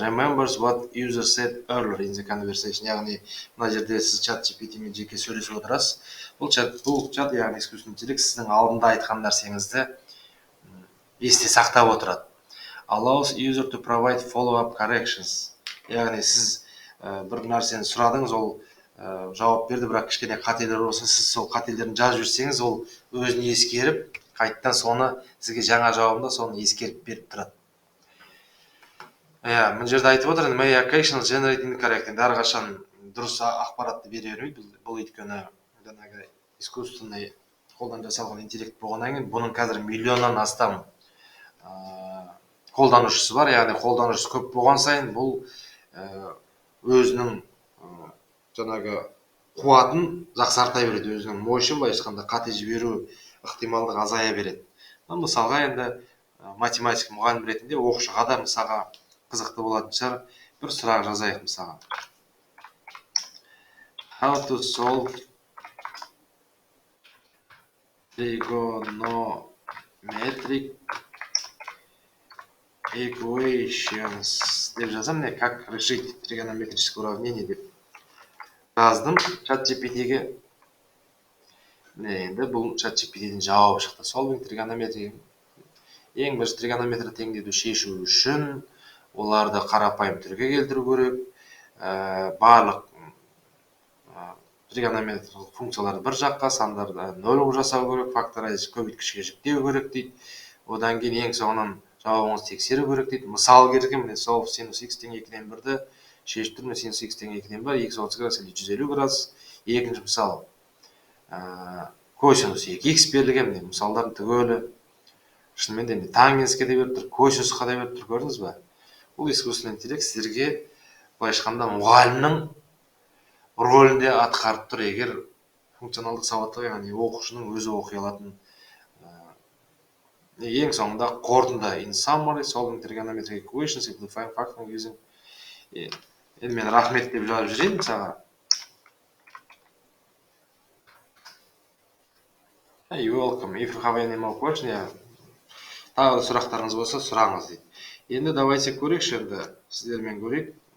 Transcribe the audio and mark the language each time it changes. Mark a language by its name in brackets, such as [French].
[English] Remembers what user said earlier in the conversation. [Kazakh] Яғни мына жерде сіз чат GPT-мен жеке сөйлесіп отырасыз. Бұл чат яғни искусственный интеллект сіздің алдында айтқан нәрсеңізді есте сақтап отырады. [English] Allows user to provide follow-up corrections. [Kazakh] Яғни сіз бір нәрсені сұрадыңыз, ол жауап берді, бірақ кішкене қателер болса, сіз сол қателерін жазып жүрсеңіз, ол өзін ескеріп, қайттан соны сізге жаңа жауабында соны ескеріп беріп тұрады. Мына жерде айтып отыр, [English] may occasionally generate incorrect. [Kazakh] Әрқашан дұрыс ақпаратты бере бермейді. Бұл өйткені жаңағы искусственный қолдан жасалған интеллект болғаннан кейін, бұның қазір миллионнан астам қолданушысы бар. Яғни қолданушысы көп болған сайын бұл өзінің жаңағы қуатын жақсарта береді, өзінің мощын, былайша айтқанда қате жіберу ықтималдығы азая береді. Мысалға енді математика мұғалім ретінде оқушыға да мысалға қызықты болатын шығар. Бір сұрақ жазайық мысалға. [English] How to solve trigonometric equations [Kazakh] деп жазам. [Russian] Как решить тригонометрическое уравнение [Kazakh] деп жаздым чат GPT-ге. Енді бұл чат GPT-ден жауап шықты. [English] Solving trigonometry. [Kazakh] Ең бірінші тригонометрия теңдеуді шешу үшін оларды қарапайым түрге келтіру керек. Барлық тригонометриялық функцияларды бір жаққа, сандарды нөл жасау керек, факторайз көбейткішке жүктеу керек дейді. Одан кейін ең соңынан жауабыңызды тексеру керек дейді. Мысал келтірген, міне solve sinus x тең 2-ден 1-ді шешіп тұрмын, sinus x тең 2-ден 1, x 30 градус или 150 градус. Екінші мысал косинус 2x берілген, міне мысалдардың түгелі шынымен де тангенске де беріп тұр, косинусқа да беріп тұр, көрдіңіз бе? Бұл искусственный интеллект сіздерге былайша айтқанда мұғалімнің рөлінде атқарып тұр, егер функционалдық сауаттылық, яғни оқушының өзі оқи алатын. Ең соңында қорытынды [English] in summary solving trigonometric equations simplifying factoring using. [Kazakh] Енді мен рахмет деп жазып жүрейін мысалға. [English] You welcome. If you have any more questions, [Kazakh] тағы сұрақтарыңыз болса сұраңыз дейді. Енді давайте көрейікші, енді сіздермен көрейік.